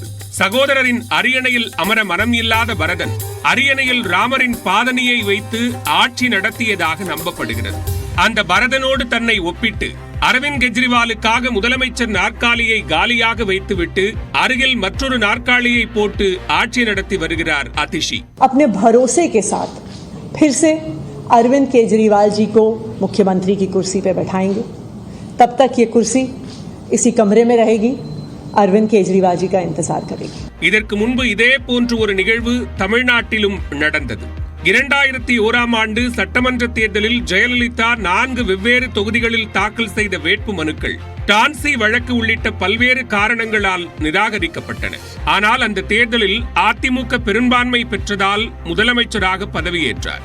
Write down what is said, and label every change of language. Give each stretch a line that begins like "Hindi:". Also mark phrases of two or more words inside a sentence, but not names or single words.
Tamil: சகோதரரின் அரியணையில் அமர மனம் இல்லாத பரதன் அரியணையில் ராமரின் பாதணியை வைத்து ஆட்சி நடத்தியதாக நம்பப்படுகிறது. அந்த பரதனோடு தன்னை ஒப்பிட்டு அரவிந்த் கெஜ்ரிவாலுக்காக முதலமைச்சர் நாற்காலியை காலியாக வைத்துவிட்டு அருகில் மற்றொரு நாற்காலியை போட்டு ஆட்சி நடத்தி வருகிறார் அதிஷி.
Hindi: अपने भरोसे के साथ फिर से अरविंद केजरीवाल जी को मुख्यमंत्री की कुर्सी पे बैठाएंगे. तब तक ये कुर्सी इसी कमरे में रहेगी. अरविंद केजरीवाल जी का इंतजार करेगी.
Tamil: இதற்கு முன்பு இதே போன்ற ஒரு நிகழ்வு தமிழ்நாட்டிலும் நடந்தது. 2001ஆம் ஆண்டு சட்டமன்ற தேர்தலில் ஜெயலலிதா 4 வெவ்வேறு தொகுதிகளில் தாக்கல் செய்த வேட்பு மனுக்கள் டான்சி வழக்கு உள்ளிட்ட பல்வேறு காரணங்களால் நிராகரிக்கப்பட்டன. ஆனால் அந்த தேர்தலில் அதிமுக பெரும்பான்மை பெற்றதால் முதலமைச்சராக பதவியேற்றார்.